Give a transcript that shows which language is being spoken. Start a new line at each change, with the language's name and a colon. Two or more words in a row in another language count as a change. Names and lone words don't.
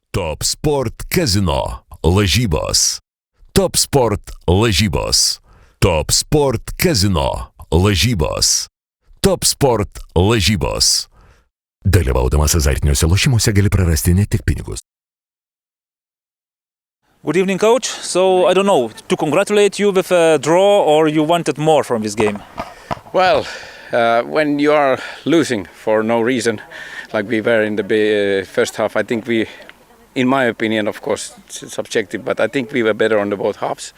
Lithuanian: Top Sport Kazino lažybos. Top Sport lažybos. Top Sport Kazino lažybos. Top Sport lažybos. Dalyvaudamas azartiniuose lošimuose gali prarasti ne tik pinigus.
English: Good evening, coach. So, I don't know, to congratulate you with a draw or you wanted more from this game? Well, when you are losing for no reason, like we were in the first half, I think we, in my opinion, of course, it's subjective, but I think we were better on the both halves.